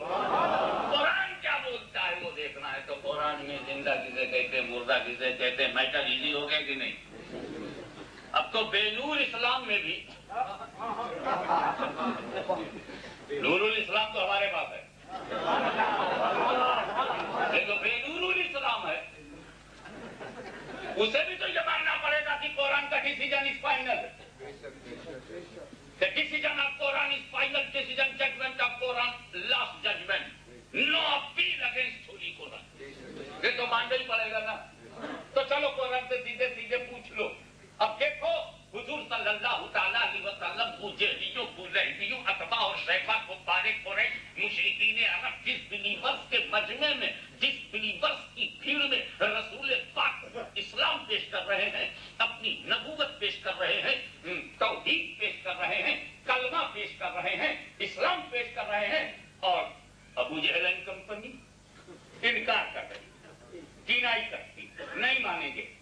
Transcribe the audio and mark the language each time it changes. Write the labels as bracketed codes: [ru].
[ur] قرآن کیا بولتا ہے وہ دیکھنا ہے. تو قرآن میں زندہ کسے کہتے ہیں، مردہ کسے کہتے ہیں، میٹر ایزی ہو گیا کہ نہیں؟ اب تو بے نور اسلام میں بھی، نور الاسلام تو ہمارے پاس ہے، یہ تو بے نور الاسلام ہے. اسے بھی تو یہ ماننا پڑے گا کہ قرآن کا [en] Decision is final. The decision of Quran is final decision, judgment of Quran, last judgment. No appeal against Holy Quran. [ur] یہ تو ماننا ہی پڑے گا نا. تو چلو قرآن سے سیدھے سیدھے پوچھ لو. اب دیکھو حضور صلی اللہ تعالیٰ علیہ وسلم بوجہلیوں، بولہبیوں، اتباع اور شیخا کو قریش، مشرکین عرب، جس بلیورس کے مجمع میں، جس بلیورس کی بھیڑ میں رسول پاک اسلام پیش کر رہے ہیں، اپنی نبوت پیش کر رہے ہیں، توحید پیش کر رہے ہیں، کلمہ پیش کر رہے ہیں، اسلام پیش کر رہے ہیں، اور ابو جہل اینڈ کمپنی انکار کر رہی، ڈینائی کرتی، نہیں مانیں گے.